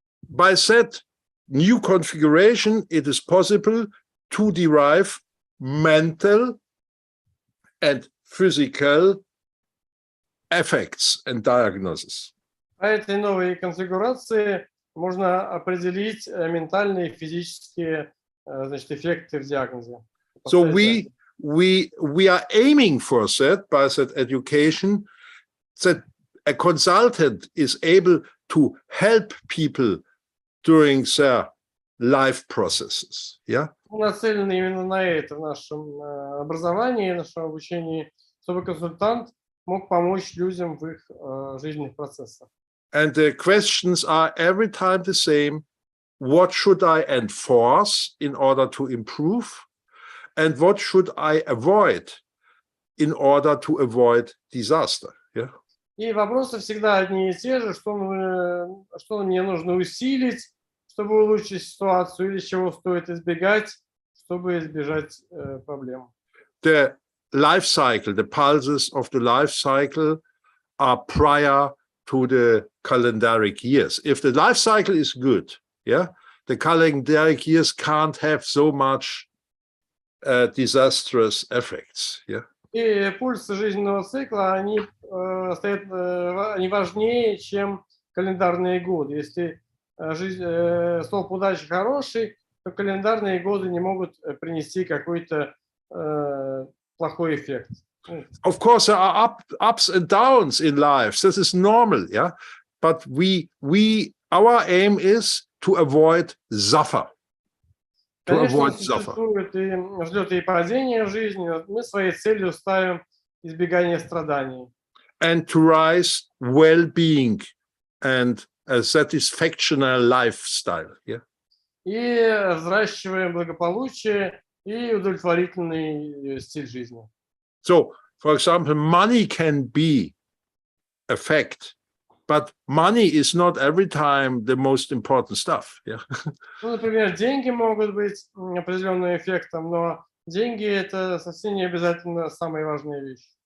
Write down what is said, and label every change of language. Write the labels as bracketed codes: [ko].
[en] By that new configuration, it is possible to derive mental and physical effects and diagnosis. [ru] По этой новой конфигурации можно определить ментальные и физические, значит, эффекты в диагнозе. [en] So we are aiming for that by that education, that a consultant is able to help people during their life processes. Yeah. [ru] Мы нацелены именно на это в нашем образовании, в нашем обучении, чтобы консультант мог помочь людям в их жизненных процессах. [en] And the questions are every time the same. What should I enforce in order to improve? And what should I avoid in order to avoid disaster? Yeah. [ru] И вопросы всегда одни и те же, что мне нужно усилить, чтобы улучшить ситуацию, или чего стоит избегать, чтобы избежать проблем. [en] The life cycle, the pulses of the life cycle are prior to the calendaric years. If the life cycle is good, yeah, the calendaric years can't have so much disastrous effects. Yeah. [ru] И пульсы жизненного цикла, они важнее, чем календарные годы. Если столб удачи хороший, то календарные годы не могут принести какой-то плохой эффект. [en] Of course, there are ups and downs in life. This is normal, yeah. But our aim is to avoid suffer. [ru] Конечно, существуют и взлеты и падения в жизни. Мы своей целью ставим избегание страданий. [en] And to rise well-being and a satisfactional lifestyle. Yeah. [ru] И взращиваем благополучие и удовлетворительный стиль жизни. [en] So, for example, money can be a fact, but money is not every time the most important stuff. Yeah. [ru] Ну, например, деньги могут быть определенным эффектом, но деньги это совсем не обязательно самая важная вещь.